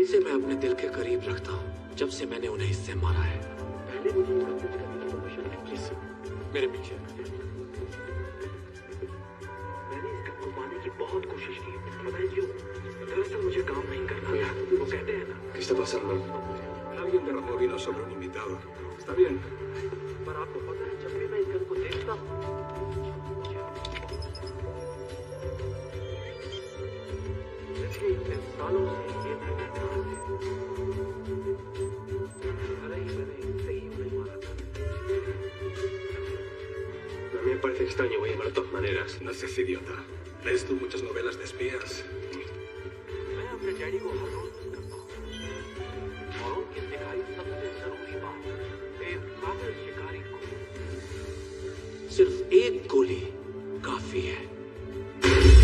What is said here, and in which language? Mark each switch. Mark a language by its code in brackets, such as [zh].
[hi] इसे मैं अपने दिल के करीब रखता हूँ जब से मैंने उन्हें इससे मारा है। पहले मुझे इसका टेस्ट करने की परमिशन है प्लीज। मेरे पीछे। मैंने इसका छुपाने की बहुत कोशिश की, पता है क्यों? दरअसल मुझे काम नहीं करना था। वो कहते हैं ना, [es] ¿Qué está pasando? Alguien derramó vino sobre un invitado. Está bien. [hi] पर आपको पता है जब भी मैं इस गन को देखता हूँ, पिछले इतने सालों से ये मैं देखता हूँ। भले ही मैंने इनसे ही उन्हें मारा था। [es] A mí me parece extraño, voy a llamar de todas maneras. No seas idiota. ¿Lees tú muchas novelas de espías? [hi] मैं अपने डैडी को हर रोज मिस करता हूँ। और उनकी सिखाई सबसे जरूरी बात, एक काबिल शिकारी को सिर्फ एक गोली काफी है।